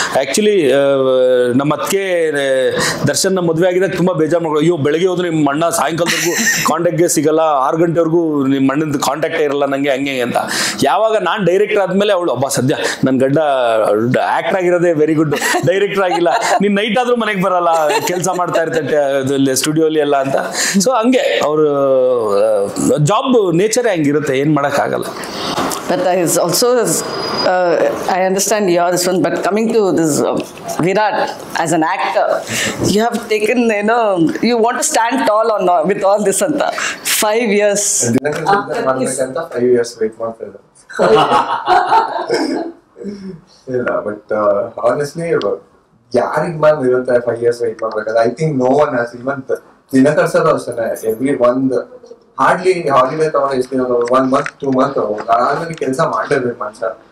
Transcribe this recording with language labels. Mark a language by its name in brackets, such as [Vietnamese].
[Kannada] Actually ನಮ್ಮ ಅದಕ್ಕೆ ದರ್ಶನ್ ಮದುವೆ ಆಗಿದಾಗ ತುಂಬ ಬೇಜಾರು ಮಾಡ್ಕೊಂಡು, ಅಯ್ಯೋ ಬೆಳಗ್ಗೆ ಹೋದ್ರೆ ನಿಮ್ಮ ಅಣ್ಣ ಸಾಯಂಕಾಲದವರೆಗೂ ಕಾಂಟ್ಯಾಕ್ಟ್ಗೆ ಸಿಗಲ್ಲ, 6 ಗಂಟೆವರೆಗೂ ನಿಮ್ಮ ಅಣ್ಣದ ಕಾಂಟ್ಯಾಕ್ಟೇ ಇರಲ್ಲ ನನಗೆ ಹಂಗೆ ಅಂತ. ಯಾವಾಗ ನಾನು ಡೈರೆಕ್ಟರ್ ಆದಮೇಲೆ ಅವಳು ಒಬ್ಬ ಸದ್ಯ ನನ್ನ ಗಡ್ಡ ಆ್ಯಕ್ಟರ್ ಆಗಿರೋದೇ ವೆರಿ ಗುಡ್, ಡೈರೆಕ್ಟರ್ ಆಗಿಲ್ಲ, ನೀನು ನೈಟ್ ಆದರೂ ಮನೆಗೆ ಬರಲ್ಲ, ಕೆಲಸ ಮಾಡ್ತಾ ಇರ್ತಾರೆ ಸ್ಟುಡಿಯೋಲಿ ಎಲ್ಲ ಅಂತ. ಸೊ ಹಂಗೆ ಅವರು ಜಾಬ್ ನೇಚರೇ ಹಂಗಿರುತ್ತೆ, ಏನು ಮಾಡೋಕ್ಕಾಗಲ್ಲ. [English] But is also I understand your this one, but coming to this Virat as an actor, you have taken, you want to stand tall on with all this [Kannada] anta [English] 5 years [Kannada] ಮಾಡ್ಬೇಕಂತ [English] 5 years wait [Kannada] ಮಾಡ್ತಿದ್ದೆ. ಇಲ್ಲ, but honestly ಯಾರಿಗೆ ma'am ಇರುತ್ತೆ 5 years wait ಮಾಡ್ಬೇಕಾದ್ರೆ? [English] I think no one has. [Kannada] Even Dinakar sir ಅಷ್ಟೇ, every ಒಂದು hardly holiday ತಗೊಂಡು ಎಷ್ಟು 1 month 2 month ಆದ್ಮೇಲೆ ಕೆಲಸ ಮಾಡಿರ್ಬೇಕು ಮನುಷ್ಯ.